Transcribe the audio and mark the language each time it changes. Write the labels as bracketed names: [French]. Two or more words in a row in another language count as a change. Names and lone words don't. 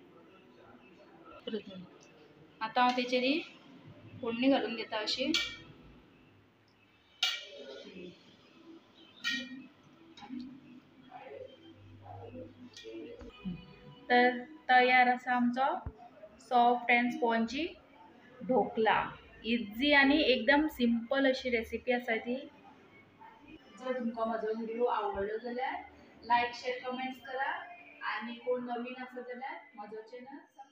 [Konkani] आता हांव तेचेर फोडणी घालून घेता अशी। तर तयार आसा आमचो [English] soft and spongy [Konkani] ढोकला। इझी आणि एकदम सिंपल अशी रेसिपी आसा ती। जर तुमका माझा व्हिडिओ आवडलो जाल्यार [English] like share comments [Konkani] करा आणि कोण नवीन असेल जाल्यार माझं चॅनल